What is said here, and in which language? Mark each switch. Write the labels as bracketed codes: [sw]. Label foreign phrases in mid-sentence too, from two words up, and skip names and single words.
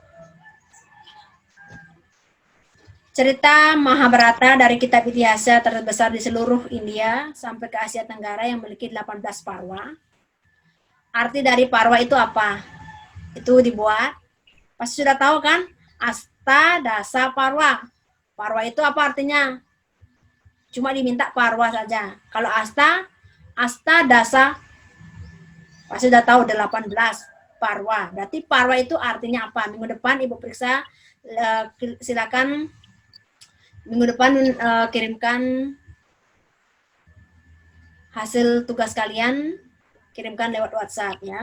[id] Cerita Mahabharata dari kitab Itihasa terbesar di seluruh India sampai ke Asia Tenggara yang memiliki 18 parwa. Arti dari parwa itu apa? Itu dibuat. Pasti sudah tahu kan? Asta, dasa, parwa. Parwa itu apa artinya? Cuma diminta parwa saja. Kalau asta, dasa, pasti sudah tahu 18 parwa. Berarti parwa itu artinya apa? Minggu depan Ibu periksa, silakan minggu depan kirimkan hasil tugas kalian, kirimkan lewat WhatsApp ya.